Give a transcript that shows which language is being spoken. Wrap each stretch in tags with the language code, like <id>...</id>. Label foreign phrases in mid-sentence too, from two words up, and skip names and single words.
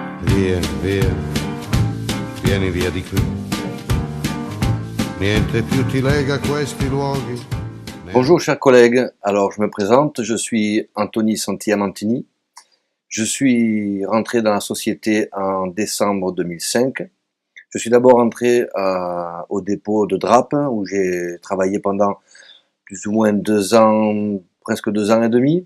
<it>Via, via, vieni via di qui. Niente più ti lega questi luoghi.</it> <fr>Bonjour chers collègues, alors je me présente, je suis Anthony Santillamantini. Je suis rentré dans la société en décembre 2005. Je suis d'abord entré au dépôt de Drape où j'ai travaillé pendant plus ou moins 2 ans, presque 2 ans et demi.</fr>